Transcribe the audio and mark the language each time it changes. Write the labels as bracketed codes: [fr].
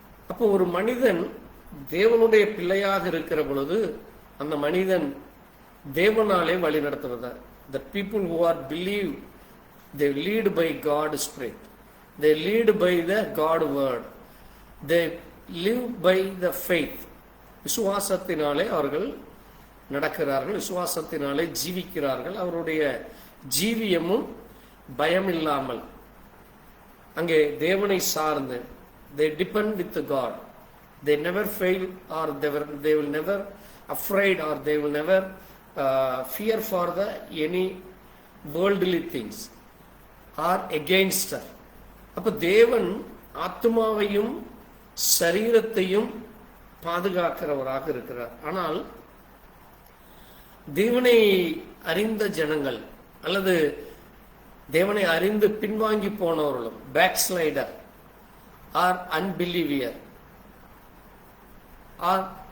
[ta] அப்போ ஒரு மனிதன் தேவனுடைய பிள்ளையாக இருக்கிற பொழுது அந்த மனிதன் தேவனாலே வழி நடத்துவதார். [en] The people who are believe They lead by God's Spirit. They lead by the God word. They live by the faith. [ta] விசுவாசத்தினாலே அவர்கள் நடக்கிறார்கள், விசுவாசத்தினாலே ஜீவிக்கிறார்கள். அவருடைய ஜீவியமும் பயமில்லாமல் அங்கே தேவனை சார்ந்து, [en] they depend with God. They never fail, or they will never afraid, or they will never fear for the any worldly things or against her. [ta] அப்ப தேவன் ஆத்மாவையும் சரீரத்தையும் பாதுகாக்கிறவராக இருக்கிறார். ஆனால் தேவனை அறிந்த ஜனங்கள் அல்லது தேவனை அறிந்து பின்வாங்கி போனவர்களும், [en] backslider or unbeliever or